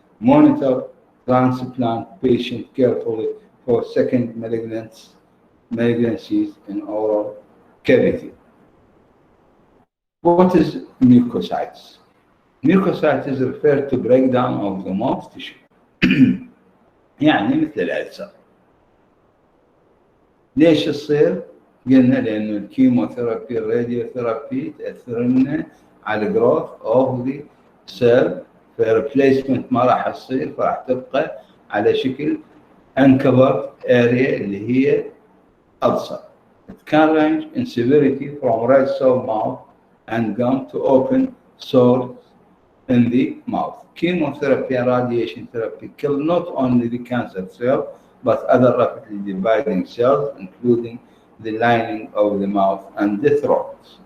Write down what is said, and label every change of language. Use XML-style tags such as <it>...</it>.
<en>Monitor transplant patient carefully for second malignancies in oral cavity. What is mucositis? Mucositis refer to breakdown of the mouth tissue.</en> <ar>يعني مثل الألسر. ليش تصير؟ قلنا لأنه الكيموثيرابي الراديوثيرابي تأثر لنا على الجروث أوف ذا سيل، فريبليسمنت ما راح تصير، فراح تبقى على شكل</ar> <en>uncovered area</en> <ar>اللي هي ألسر.</ar> <en>It can range in severity from red sore mouth and gum to open sores in the mouth. Chemotherapy and radiation therapy kill not only the cancer cell, but other rapidly dividing cells, including the lining of the mouth and the throat.</en>